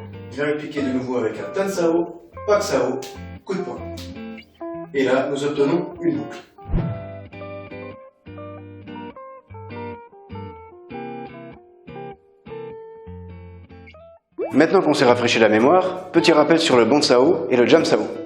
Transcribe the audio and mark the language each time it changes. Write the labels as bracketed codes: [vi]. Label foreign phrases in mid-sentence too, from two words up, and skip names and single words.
[fr] Je vais répliquer de nouveau avec un tan sao, pak sao, coup de poing. Et là, nous obtenons une boucle. Maintenant qu'on s'est rafraîchi la mémoire, petit rappel sur le bon sao et le jam sao.